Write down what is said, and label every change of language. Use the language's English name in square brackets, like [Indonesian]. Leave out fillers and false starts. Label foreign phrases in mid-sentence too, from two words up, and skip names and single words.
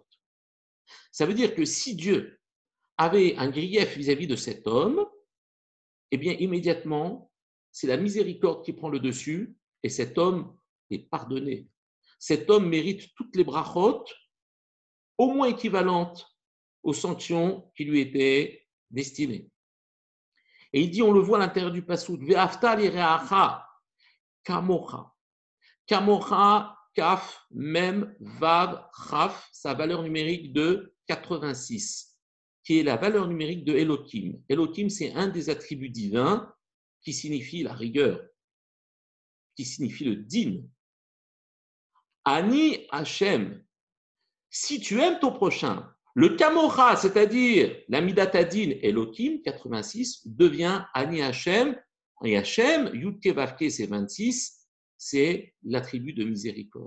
[French] Ça veut dire que si Dieu avait un grief vis-à-vis de cet homme, eh bien immédiatement, c'est la miséricorde qui prend le dessus et cet homme est pardonné. Cet homme mérite toutes les brachot, au moins équivalentes aux sanctions qui lui étaient destinées. Et il dit, on le voit à l'intérieur du passouk, [Hebrew] ואהבת לרעך כמוך. כמוך, כף, מם, ואו, כף, [French] sa valeur numérique de 86, qui est la valeur numérique de Elohim. Elohim, c'est un des attributs divins qui signifie la rigueur, qui signifie le din. [Hebrew] אני השם, [French] si tu aimes ton prochain, le kamocha, c'est-à-dire la [Hebrew] מידת הדין אלוהים, [French] 86, devient [Hebrew] אני השם, [French] et Hashem, [Hebrew] יוד קה ואו קה, [French] c'est 26, c'est l'attribut de miséricorde.